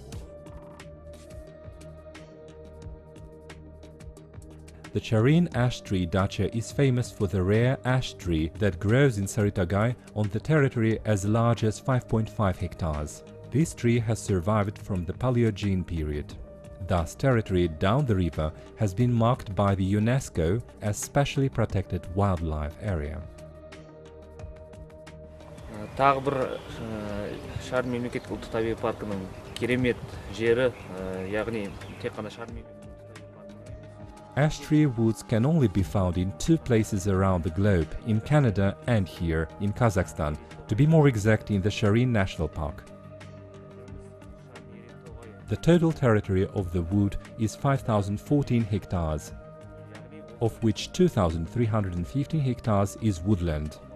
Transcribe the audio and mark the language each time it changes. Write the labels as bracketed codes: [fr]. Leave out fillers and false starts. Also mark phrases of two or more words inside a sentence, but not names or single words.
[en] The Charyn ash tree dacha is famous for the rare ash tree that grows in Saritagai on the territory as large as 5.5 hectares. This tree has survived from the Paleogene period. Thus, territory down the river has been marked by the UNESCO as specially protected wildlife area. [kk] Тағы бір Charyn мемлекеттік ұлттық табиғи паркының керемет жері, яғни тек қана Charyn мемлекеттік. [en] Ash tree woods can only be found in two places around the globe, in Canada and here in Kazakhstan, to be more exact in the Charyn National Park. The total territory of the wood is 5,014 hectares, of which 2,315 hectares is woodland.